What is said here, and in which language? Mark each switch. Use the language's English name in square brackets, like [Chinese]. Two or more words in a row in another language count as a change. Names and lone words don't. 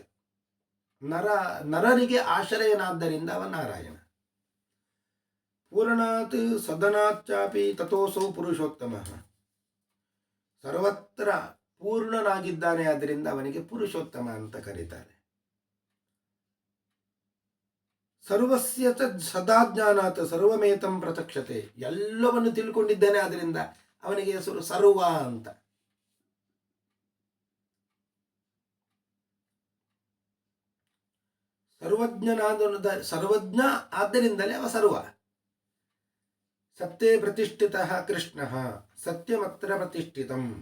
[Kannada] ನರರಿಗೆ ಆಶ್ರಯನಾದ್ದರಿಂದ ಅವ ನಾರಾಯಣ. [Sanskrit] ಪೂರ್ಣಾತ್ ಸದನಾಚಾಪಿ ತಥೋಸೌ ಪುರುಷೋತ್ತಮ. [Kannada] ಸರ್ವತ್ರ ಪೂರ್ಣನಾಗಿದ್ದಾನೆ, ಆದ್ದರಿಂದ ಅವನಿಗೆ ಪುರುಷೋತ್ತಮ ಅಂತ ಕರೀತಾರೆ. [Sanskrit] ಸರ್ವಸ್ಯ ಸದಾ ಜ್ಞಾನಾತ್ ಸರ್ವಮೇತಂ ಪ್ರತಕ್ಷತೆ. [Kannada] ಎಲ್ಲವನ್ನು ತಿಳ್ಕೊಂಡಿದ್ದಾನೆ, ಆದ್ದರಿಂದ ಅವನಿಗೆ ಹೆಸರು ಸರ್ವ ಅಂತ. ಸರ್ವಜ್ಞ ಆದ್ದರಿಂದಲೇ ಅವ ಸರ್ವ. [Sanskrit] ಸತ್ಯೇ ಪ್ರತಿಷ್ಠಿತಃ ಕೃಷ್ಣಃ ಸತ್ಯಮತ್ರ ಪ್ರತಿಷ್ಠಿತಂ.